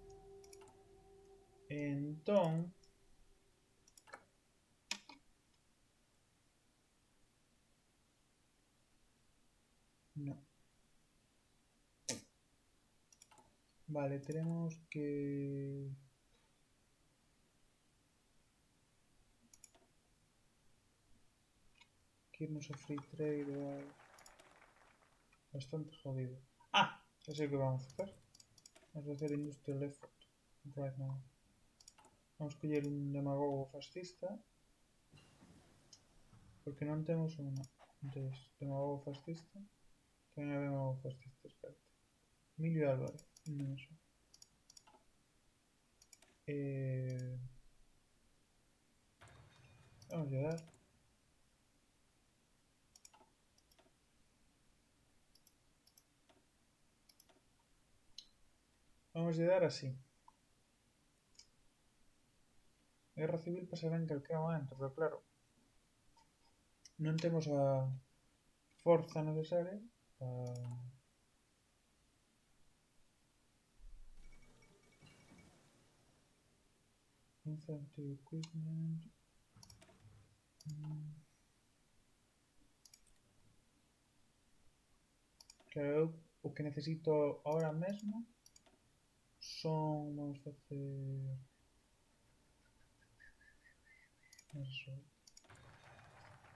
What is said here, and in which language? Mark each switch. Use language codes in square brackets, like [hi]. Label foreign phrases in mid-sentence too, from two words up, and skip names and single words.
[gl] Entón, no. [es] Vale, tenemos que irnos a [en] free trade [es] o algo. Bastante jodido. Ah, ya sé que vamos a hacer. Vamos a hacer [en] industrial effort right now. [gl] Vamos a coller un demagogo fascista. Porque non temos un demagogo fascista. Quen é demagogo fascista? Espérate. Emilio Álvarez. Non é eso. Vamos a dar. Vamos a dar así. Guerra civil pasará en calquera momento, pero claro, non temos a forza necesaria para [en] infantry equipment. [gl] Claro, o que necesito ahora mesmo son, vamos a facer eso.